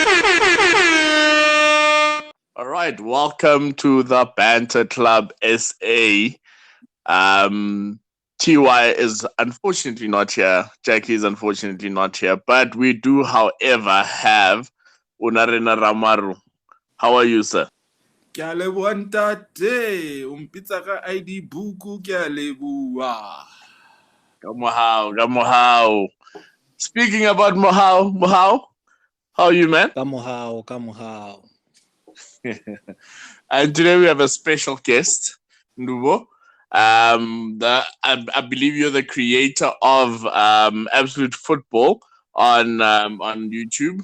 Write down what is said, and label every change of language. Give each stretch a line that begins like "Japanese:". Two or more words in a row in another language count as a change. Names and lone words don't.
English: All right, welcome to the Banter Club SA. TY is unfortunately not here. Jackie is unfortunately not here, but we do, however, have Unarena Ramaru. How are you, sir?
Southern Sotho: Ke a leboha ntate, o mpitsa ka ID buku ke a leboha. Kamohao.
English: Speaking about Mohau, how are you, man?
Southern Sotho: Kamohao.
English: And today we have a special guest, Ndubo. I believe you're the creator of Absolute Football on YouTube.